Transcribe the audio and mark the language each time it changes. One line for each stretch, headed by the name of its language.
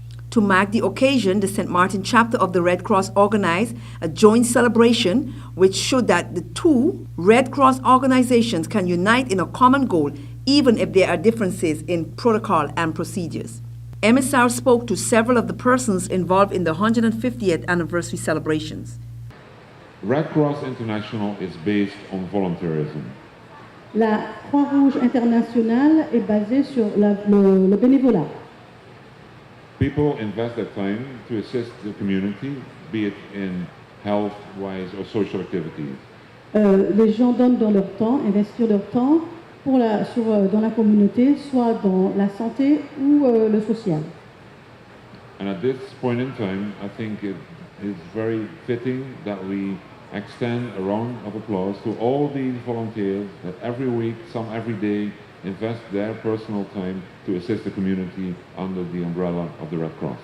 English: To mark the occasion, the St. Martin chapter of the Red Cross organized a joint celebration which showed that the two Red Cross organizations can unite in a common goal even if there are differences in protocol and procedures. MSR spoke to several of the persons involved in the 150th anniversary celebrations. Red Cross International is based on volunteerism.
French: La Croix-Rouge internationale est basée sur le bénévolat.
English: People invest their time to assist the community, be it in health-wise or social activities.
French: Les gens donnent dans leur temps, investir leur temps dans la communauté, soit dans la santé ou le social.
English: And at this point in time, I think it is very fitting that we extend a round of applause to all these volunteers that every week, some every day, invest their personal time to assist the community under the umbrella of the Red Cross.